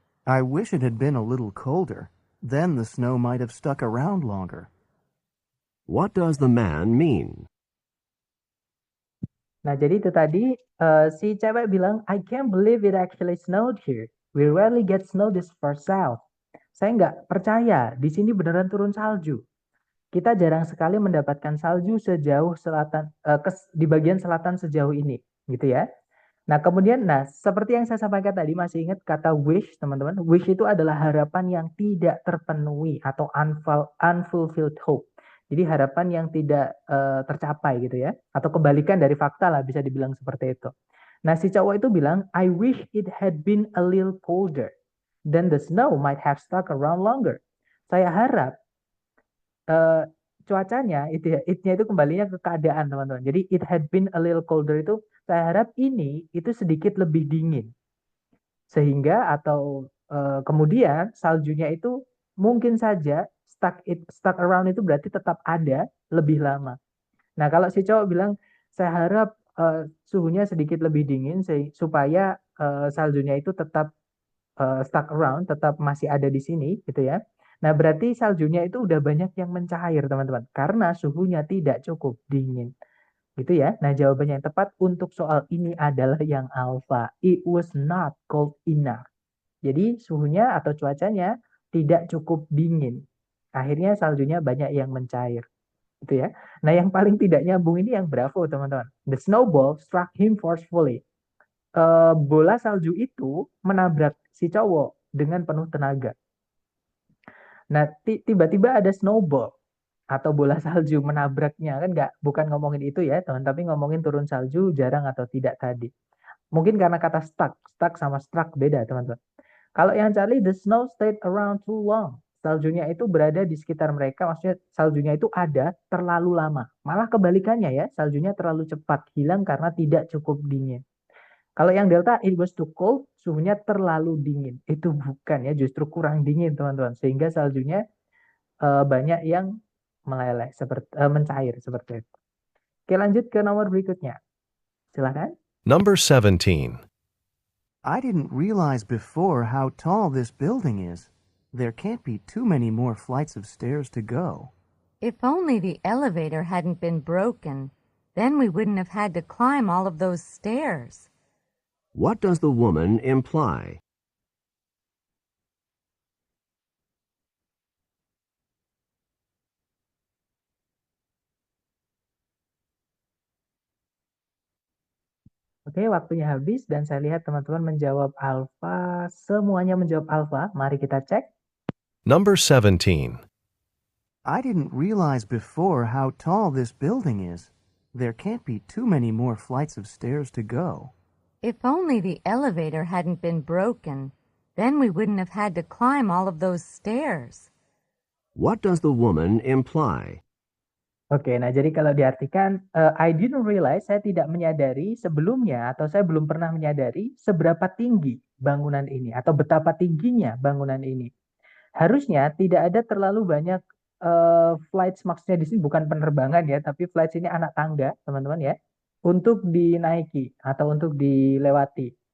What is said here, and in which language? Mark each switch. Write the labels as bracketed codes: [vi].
[en] I wish it had been a little colder. Then the snow might have stuck around longer. What does the man mean? [id] Nah, jadi itu tadi si cewek bilang, [en] I can't believe it actually snowed here. We rarely get snow this far south. [id] Saya nggak percaya, di sini beneran turun salju. Kita jarang sekali mendapatkan salju sejauh selatan, di bagian selatan sejauh ini, gitu ya. Nah, kemudian, seperti yang saya sampaikan tadi, masih ingat kata wish, teman-teman? Wish itu adalah harapan yang tidak terpenuhi atau unfulfilled hope. Jadi harapan yang tidak tercapai gitu ya. Atau kebalikan dari fakta lah, bisa dibilang seperti itu. Nah, si cowok itu bilang, [en] I wish it had been a little colder. Then the snow might have stuck around longer. [id] Saya harap cuacanya itu ya, it-nya itu kembalinya ke keadaan teman-teman. Jadi [en] it had been a little colder [id] itu saya harap ini itu sedikit lebih dingin. Sehingga atau kemudian saljunya itu mungkin saja stuck around itu berarti tetap ada lebih lama. Nah, kalau si cowok bilang saya harap suhunya sedikit lebih dingin supaya saljunya itu tetap stuck around, tetap masih ada di sini gitu ya. Nah, berarti saljunya itu udah banyak yang mencair, teman-teman, karena suhunya tidak cukup dingin. Gitu ya. Nah, jawabannya yang tepat untuk soal ini adalah yang alpha. [en] It was not cold enough. [id] Jadi, suhunya atau cuacanya tidak cukup dingin. Akhirnya saljunya banyak yang mencair. Gitu ya. Nah, yang paling tidak nyambung ini yang Bravo, teman-teman. [en] The snowball struck him forcefully. [id] Bola salju itu menabrak si cowok dengan penuh tenaga. Nah, tiba-tiba ada snowball atau bola salju menabraknya, kan bukan ngomongin itu ya teman, tapi ngomongin turun salju jarang atau tidak tadi. Mungkin karena kata stuck sama struck beda teman-teman. Kalau yang Charlie, [en] the snow stayed around too long. [id] Saljunya itu berada di sekitar mereka, maksudnya saljunya itu ada terlalu lama. Malah kebalikannya ya, saljunya terlalu cepat hilang karena tidak cukup dingin. Kalau yang Delta, [en] it was too cold, [id] suhunya terlalu dingin. Itu bukan ya, justru kurang dingin teman-teman. Sehingga saljunya banyak yang meleleh, mencair seperti itu. Oke, lanjut ke nomor berikutnya. Silakan. [en] Number 17. I didn't realize before how tall this building is. There can't be too many more flights of stairs to go. If only the elevator hadn't been broken, then we wouldn't have had to climb all of those stairs. What does the woman imply? [id] Oke, waktunya habis dan saya lihat teman-teman menjawab alfa. Semuanya menjawab alfa. Mari kita cek. [en] Number 17. I didn't realize before how tall this building is. There can't be too many more flights of stairs to go. If only the elevator hadn't been broken, then we wouldn't have had to climb all of those stairs. What does the woman imply? [id] Oke, nah jadi kalau diartikan, [en] I didn't realize, [id] saya tidak menyadari sebelumnya atau saya belum pernah menyadari seberapa tinggi bangunan ini atau betapa tingginya bangunan ini. Harusnya tidak ada terlalu banyak flights, maksudnya di sini bukan penerbangan ya, tapi flights ini anak tangga, teman-teman ya, untuk dinaiki atau untuk dilewati.